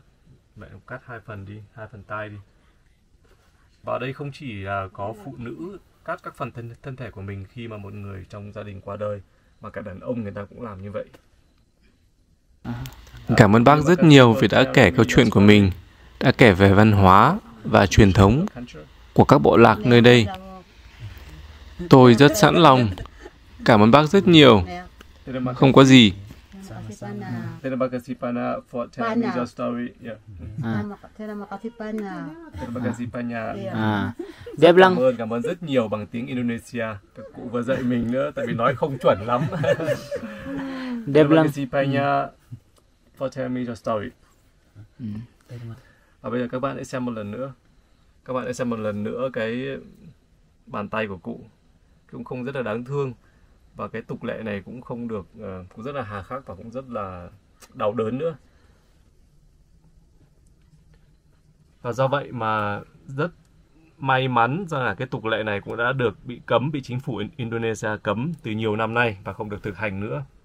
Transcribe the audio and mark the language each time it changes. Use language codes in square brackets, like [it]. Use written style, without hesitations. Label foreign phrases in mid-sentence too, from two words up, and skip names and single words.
[vi] Vậy cắt hai phần đi, hai phần tai đi. Và ở đây không chỉ là có phụ nữ cắt các phần thân thể của mình khi mà một người trong gia đình qua đời, mà cả đàn ông người ta cũng làm như vậy. Cảm ơn bác rất nhiều vì đã kể câu chuyện của mình, đã kể về văn hóa và truyền thống của các bộ lạc nơi đây. Tôi rất sẵn lòng. Cảm ơn bác rất nhiều. Không có gì. [id] Terima kasih [en] Pana for telling me your story. [id] Terima kasih Pana. Terima kasih banyak. Dia bilang [vi] cảm ơn rất nhiều bằng tiếng Indonesia. Các cụ vừa dạy mình nữa, tại vì nói không chuẩn lắm. [id] dia bilang Terima kasih banyak [en] for telling me your story. [vi] Và bây giờ các bạn hãy xem một lần nữa. Các bạn hãy xem một lần nữa cái bàn tay của cụ. Cũng không rất là đáng thương. Và cái tục lệ này cũng không được, cũng rất là hà khắc và cũng rất là đau đớn nữa. Và do vậy mà rất may mắn rằng là cái tục lệ này cũng đã được bị chính phủ Indonesia cấm từ nhiều năm nay và không được thực hành nữa.